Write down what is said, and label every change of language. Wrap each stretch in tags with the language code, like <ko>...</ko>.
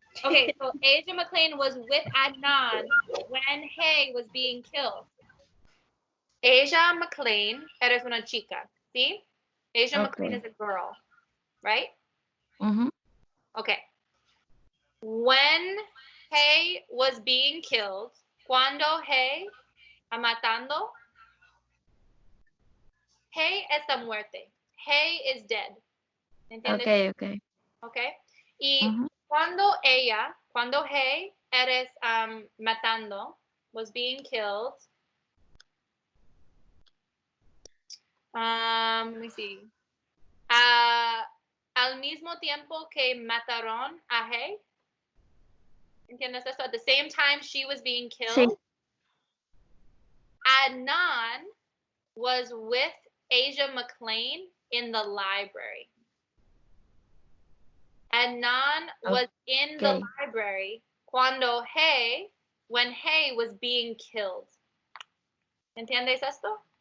<en>Okay, so Asia McLean was with Adnan when Hay was being killed.</en> <es>Asia McLean, eres una chica, ¿sí?</es> <en>Asia McLean is a girl, right? Okay. When Hay was being killed,</en> <es>cuando Hay matando, Hay está muerte.</es> <en>Hay is dead.</en> <es>¿Entiendes?</es> <en>Okay.</en> <es>Y cuando Hay eres matando,</es> <en>was being killed. Let me see.</en> <es>Al mismo tiempo que mataron a Hay. ¿Entiendes esto?</es> <en>At the same time she was being killed. Adnan was with Asia McLean in the library. Adnan was in the library when Hay was being killed.</en> <es>¿Entiendes esto?</es>